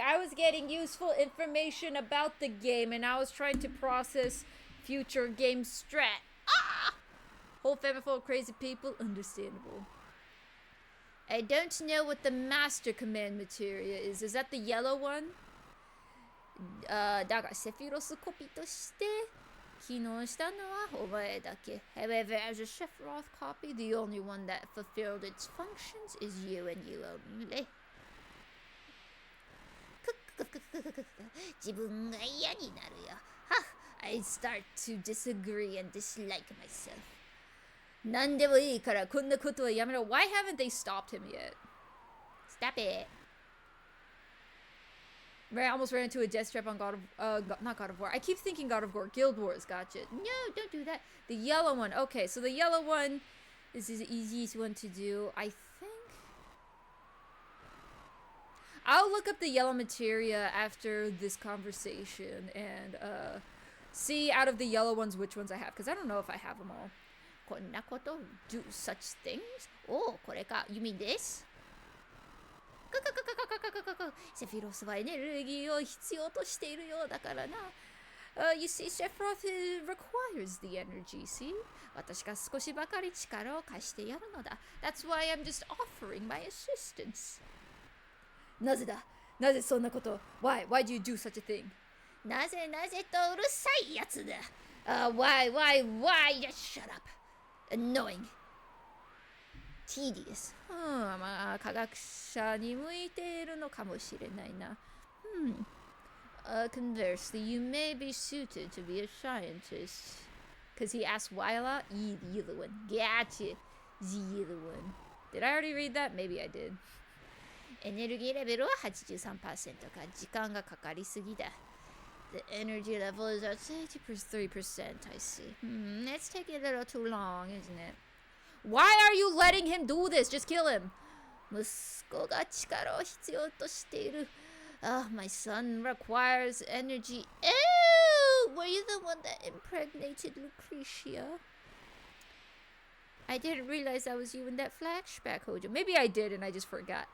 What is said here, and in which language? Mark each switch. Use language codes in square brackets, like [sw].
[en] I was getting useful information about the game, and I was trying to process future game strat. Ah! Whole family full of crazy people? Understandable. I don't know what the master command materia is. Is that the yellow one? [ja] だがセフィロスコピとして機能したのはお前だけ. [en] However, as a Sephiroth copy, the only one that fulfilled its functions is you and you only. [ja] 自分が嫌になるよ. [en] I start to disagree and dislike myself. [ja] 何でもいいからこんなことはやめろ. [en] Why haven't they stopped him yet? Stop it. Right, I almost ran into a death trap on not God of War. I keep thinking God of War. Guild Wars, gotcha. No, don't do that. The yellow one. Okay, so the yellow one is the easiest one to do. I think I'll look up the yellow materia after this conversation and see out of the yellow ones which ones I have, because I don't know if I have them all. [ja] こんなこと [en] do such things? [ja] おお、これか。 [en] You mean this? [ja] セフィロスはエネルギーを必要としているようだからな。 [en] You see, Sephiroth requires the energy, see? [ja] 私が少しばかり力を貸してやるのだ。 [en] That's why I'm just offering my assistance. [ja] なぜだなぜそんなこと [en] Why do you do such a thing? [ja] なぜなぜとうるさいやつだ。 [en] Why? Just shut up. Annoying. Tedious. [ja] まあ科学者に向いているのかもしれないな。 [en] Conversely, you may be suited to be a scientist. Because he asked why a lot? The other one. Gotcha. The other one. Did I already read that? Maybe I did. [ja] エネルギーレベルは 83% か。時間がかかりすぎだ。 [en] The energy level is at 83%, I see. It's taking a little too long, isn't it? Why are you letting him do this? Just kill him. [ja] 息子が力を必要としている。 [en] My son requires energy. Ew! Were you the one that impregnated Lucretia? I didn't realize that was you in that flashback, Hojo. Maybe I did and I just forgot.